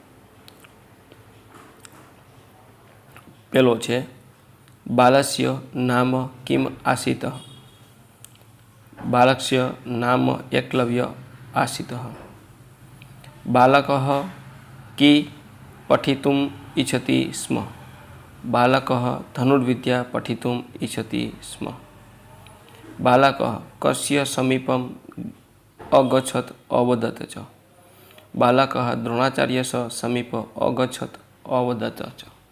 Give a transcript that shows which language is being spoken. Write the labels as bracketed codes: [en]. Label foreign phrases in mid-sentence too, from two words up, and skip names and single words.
[sa] પહેલો છે, બાલસ્ય નામ કિમ આસિતઃ। બાલકસ્ય નામ એકલવ્ય આસિતઃ। બાલકઃ કી પઠિતુમ इच्छति स्म। बालकः धनुर्विद्या पठितुम् इच्छति स्म। बालकः कस्य समीपम् अगच्छत् अवदत् च। बालकः द्रोणाचार्यस्य समीप अगच्छत् अवदत् च।